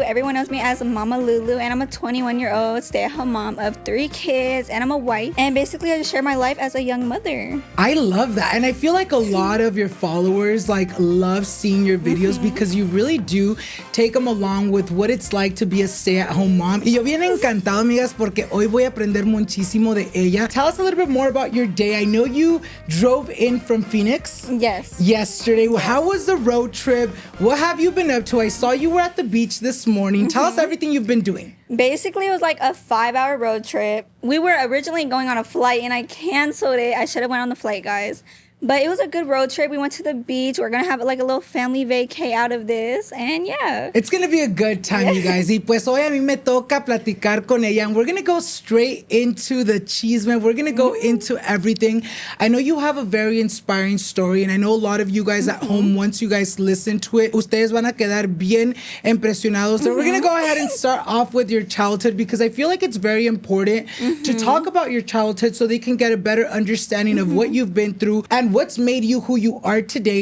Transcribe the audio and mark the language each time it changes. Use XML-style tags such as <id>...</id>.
<en>Everyone knows me as Mama Lulu, and I'm a 21-year-old stay-at-home mom of 3 kids, and I'm a wife. And basically, I just share my life as a young mother. I love that. And I feel like a lot of your followers love seeing your videos because you really do take them along with what it's like to be a stay-at-home mom.</en> <es>Y yo bien encantado, amigas, porque hoy voy a aprender muchísimo de ella.</es> <en>Tell us a little bit more about your day. I know you drove in from Phoenix yesterday. How was the road trip? What have you been up to? I saw you were at the beach this morning. Tell us everything you've been doing. Basically, it was like a 5-hour road trip. We were originally going on a flight, and I canceled it. I should have went on the flight, guys. But it was a good road trip. We went to the beach. We're going to have like a little family vacay out of this. And yeah. It's going to be a good time, you guys.</en> <es>Y pues hoy a mí me toca platicar con ella.</es> <en>And we're going to go straight into the chisme. We're going to go into everything. I know you have a very inspiring story. And I know a lot of you guys at home, once you guys listen to it,</en> <es>ustedes van a quedar bien impresionados.</es> <en>So we're going to go ahead and start off with your childhood because I feel like it's very important to talk about your childhood so they can get a better understanding of what you've been through and what's made you who you are today.</en>